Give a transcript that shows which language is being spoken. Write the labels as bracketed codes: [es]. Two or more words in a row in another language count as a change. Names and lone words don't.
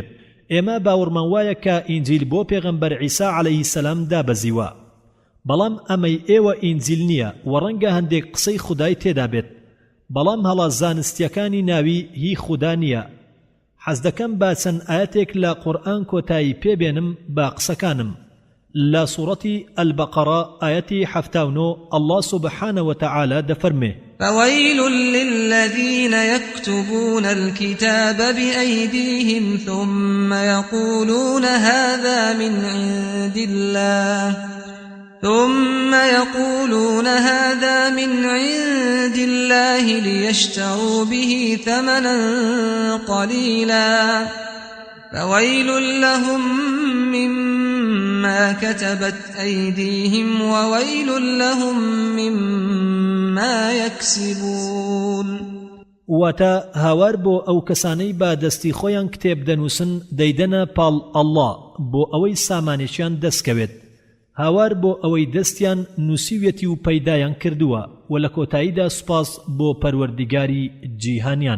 [ckb] ئێمە باوەڕمان وایە کە ئینجیل بۆ پێغەمبەر عیسا [ar] عەلەیهی سەلام [ckb] دابەزیوە، بەڵام ئەمەی ئێوە ئینجیل نییە و ڕەنگە هەندێک قسەی خودای تێدا بێت، بەڵام هەڵە زانستیەکانی ناوی هی خوددا نییە. حەز دەکەم با چەند ئاەتێک لە قورئان کۆتایی پێبێنم بە قسەکانم. لە سوورەتی ئەلبەقەرە ئاەتی 79 [ar] الله سبحانه وتعالى [ckb] دەفەرمێ: [ar] فويل للذين يكتبون الكتاب بأيديهم ثم يقولون هذا من عند الله ليشتروا به ثمنا قليلا فويل لهم مما كتبت أيديهم وويل لهم مما يكسبون. [ckb] واتا هاوار بۆ ئەو کەسانەی با دەستی خۆیان کتێب دەنووسن دەیدەنە پاڵ ئەڵڵا بۆ ئەوەی سامانێکیان دەستکەوێت، هاوار بۆ ئەوەی دەستیان نووسیوێتی و پەیدایان کردووە و لە کۆتاییدا سوپاس بۆ پەروەردیگاری جیهانیان.